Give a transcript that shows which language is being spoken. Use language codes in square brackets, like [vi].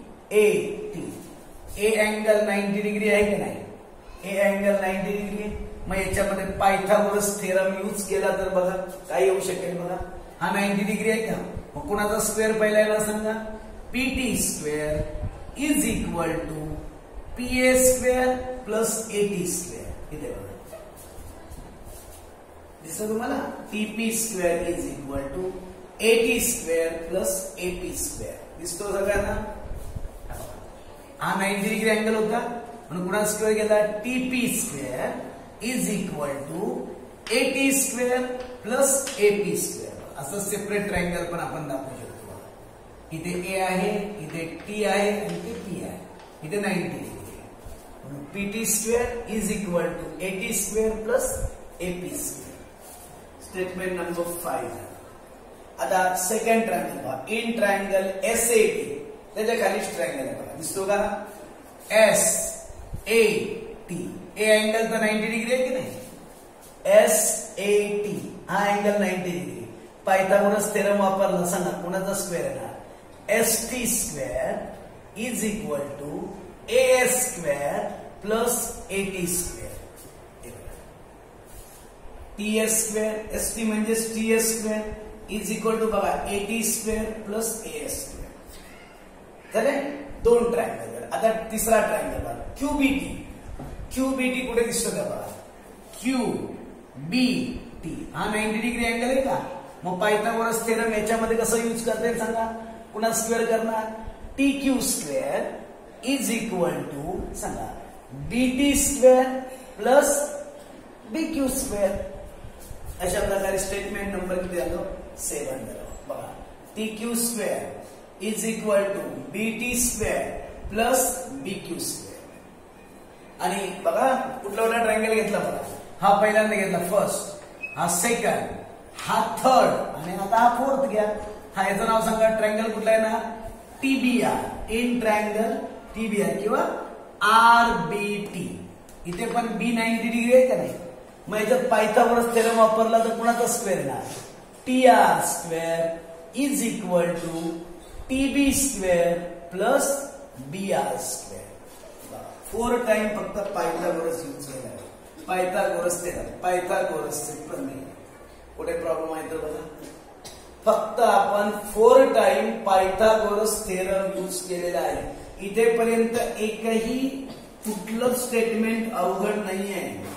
[mr] PAT ए angle 90 degree आहे की नाही, ए अँगल 90 डिग्री. मग याच्यामध्ये पायथागोरस थेरम यूज केला तर बघा काय येऊ शकेल बघा. हा 90 डिग्री आहे का, मग कुणाचा स्क्वेअर पहिला याला सांगा. [en] PT square is equal to PA square plus AT square. [mr] इथे बघा दिसतो तुम्हाला. [en] TP square is equal to AT square plus AP square. [mr] दिसतो सगळ्यांना. हा 90 डिग्री अँगल होता म्हणून कुणा स्क्वेअर गेला. [en] TP square is equal to AT square plus AP square. [mr] असं सेपरेट ट्रायंगल पण आपण दाखवू शकतो. इथे ए आहे, इथे टी आहे आणि इथे पी आहे, इथे 90 डिग्री आहे. [en] PT square is equal to AT square plus AP square. [mr] Statement number 5. आता सेकंड ट्रायंगल पहा. इन ट्रायंगल एसएटी, त्याच्या खालीच ट्रायंगल आहे बघा. दिसतो का. S A T, A angle तर 90 डिग्री आहे की नाही. एस ए टी हा अँगल 90 डिग्री. पायथागोरस थेरम वापरला सांगा कोणाचा स्क्वेअर येणार. [en] S T square is equal to A S square plus AT square. T S square, S T म्हणजे T S square is equal to बघा AT square plus A S square. [mr] झाले 2 triangle. आता तिसरा triangle बघा. क्यूबीटी. क्यूबीटी कुठे दिसतो का बघा. क्यू बी टी हा 90 डिग्री अँगल आहे का. मग पायथागोरस थेरम याच्यामध्ये कसं यूज करते सांगा. पुन्हा स्क्वेअर करणार. [en] T Q square is equal to सांगा BT square plus B Q square. [mr] अशा प्रकारे स्टेटमेंट नंबर किती आलो 7 बघा. [en] T Q square is equal to BT square plus B Q square. [mr] आणि बघा कुठला कुठला ट्रायंगल घेतला बघा. हा पहिल्यांदा घेतला फर्स्ट, हा सेकंड, हा थर्ड आणि आता हा फोर्थ घ्या. हा याचं नाव सांगा. ट्रायंगल कुठला आहे ना टीबीआर. [en] In triangle TBR किंवा RBT. [mr] इथे पण बी 90 डिग्री आहे का नाही. मग याच्यात पायथागोरस थेरम वापरला तर कुणाचा स्क्वेअर येणार. [en] T R square is equal to TB square plus B R square. [mr] 4 time फक्त पायथागोरस यूज केला. पायथागोरस थेरम, पायथागोरस पण नाही. कुठे प्रॉब्लेम आहे तर बघा. फक्त आपण 4 टाइम पायथागोरस थेरम यूज केलेला आहे. इथेपर्यंत एकही कुठलं स्टेटमेंट अवघड नाही आहे.